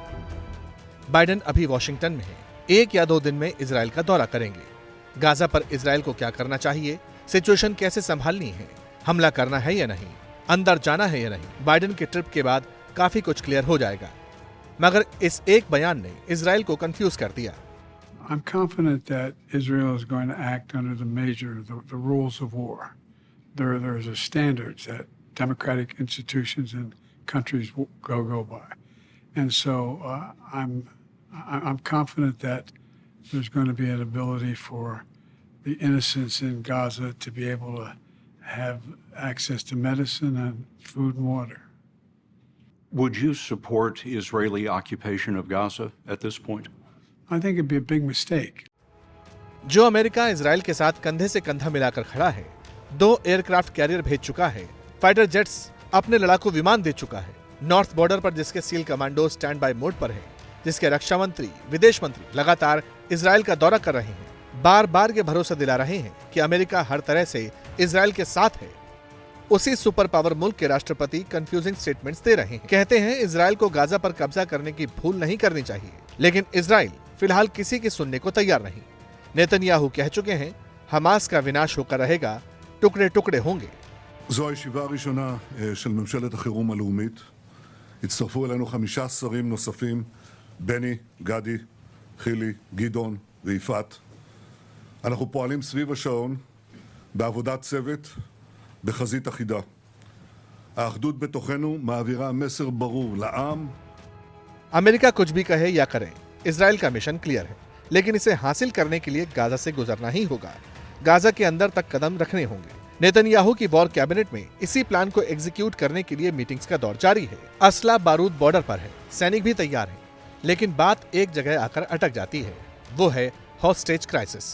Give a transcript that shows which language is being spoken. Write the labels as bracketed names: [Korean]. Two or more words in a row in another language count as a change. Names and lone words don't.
[Hindi] बाइडेन अभी वॉशिंगटन में हैं। 1 या 2 दिन में इजराइल का दौरा करेंगे। गाजा पर इजराइल को क्या करना चाहिए, सिचुएशन कैसे संभालनी है, हमला करना है या नहीं, अंदर जाना है या नहीं, बाइडेन के ट्रिप के बाद काफी कुछ क्लियर हो जाएगा। मगर इस एक बयान ने इजराइल को कंफ्यूज कर दिया। [English] I'm confident that Israel is going to act under the rules of war. There's a standards that democratic institutions and countries go by, and so I'm confident that there's going to be an ability for the innocents in Gaza to be able to have access to medicine and food and water. Would you support Israeli occupation of Gaza at this point? I think it'd be a big mistake. [Hindi] जो अमेरिका इजराइल के साथ कंधे से कंधा मिलाकर खड़ा है, 2 [English] aircraft carrier [Hindi] भेज चुका है, [English] fighter jets [Hindi] अपने लड़ाकू विमान दे चुका है, [English] north border [Hindi] पर जिसके [English] SEAL commando stand by mode [Hindi] पर है, जिसके रक्षा मंत्री, विदेश मंत्री लगातार इजराइल का दौरा कर रहे हैं, बार बार ये भरोसा दिला रहे हैं कि अमेरिका हर तरह से इजराइल के साथ है, उसी [English] super power [Hindi] मुल्क के राष्ट्रपति [English] confusing statements [Hindi] दे रहे हैं। कहते हैं इजराइल को गाजा पर कब्जा करने की भूल नहीं करनी चाहिए, लेकिन इजराइल फिलहाल किसी की सुनने को तैयार नहीं। नेतन्याहू कह चुके हैं हमास का विनाश होकर रहेगा, टुकड़े टुकड़े होंगे। [Hebrew] זו הישיבה הראשונה של ממשלת החירום הלאומית. הצטרפו אלינו 5 שרים נוספים, בני, גדי, חילי, גדעון ויפעת. אנחנו פועלים סביב השעון בעבודת צוות בחזית אחידה. האחדות בתוכנו מעבירה מסר ברור לעם. [Hindi] अमेरिका कुछ भी कहे या करे, इजराइल का [English] mission clear [Hindi] है, लेकिन इसे हासिल करने के लिए गाजा से गुजरना ही होगा। गाजा के अंदर तक कदम रखने होंगे। नेतन्याहू की [English] war cabinet [Hindi] में इसी प्लान को एग्जीक्यूट करने के लिए मीटिंग्स का दौर जारी है। असला बारूद बॉर्डर पर है, सैनिक भी तैयार हैं, लेकिन बात एक जगह आकर अटक जाती है, वो है [English] hostage crisis.